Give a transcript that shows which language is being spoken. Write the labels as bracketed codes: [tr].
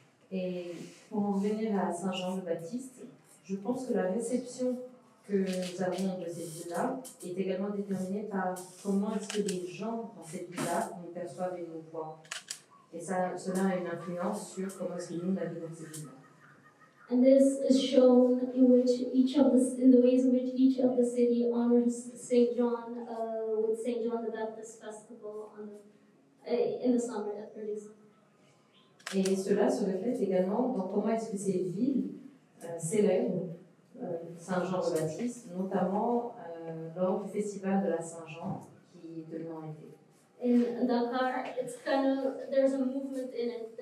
[fr] Et pour en revenir à Saint-Jean-le-Baptiste, je pense que la réception que nous avons de cette ville-là est également déterminée par comment est-ce que les gens dans cette ville-là nous perçoivent et nous voient. Et ça, cela a une influence sur comment est-ce que nous naviguons ces villes. [en] And this is shown in the ways in which each of the city honors Saint John with Saint John the Baptist festival in the summer, early summer. [fr] Et cela se reflète également dans comment est-ce que ces villes célèbrent Saint Jean le Baptiste, notamment lors du festival de la Saint-Jean qui est tenu en été. [en] In Dakar, there's a movement in it.